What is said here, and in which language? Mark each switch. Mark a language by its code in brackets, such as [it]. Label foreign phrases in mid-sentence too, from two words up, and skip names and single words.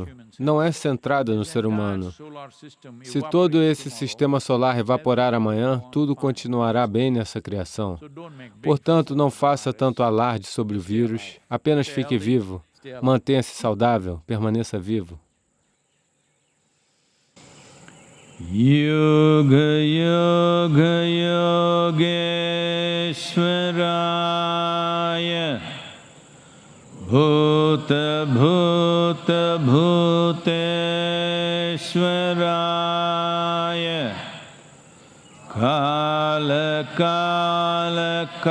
[pt] Não é centrada no ser humano. Se todo esse sistema solar evaporar amanhã, tudo continuará bem nessa criação. Portanto, não faça tanto alarde sobre o vírus, apenas fique vivo, mantenha-se saudável, permaneça vivo. [sa] Yoga Yoga Yogeshwaraya Bhuta Bhuta Bhuteshwaraya Kala Kala